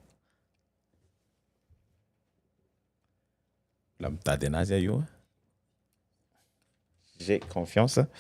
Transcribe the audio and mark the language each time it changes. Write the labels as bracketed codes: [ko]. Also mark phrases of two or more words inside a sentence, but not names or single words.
[mg] La mitady anazy io [fr] j'ai confiance.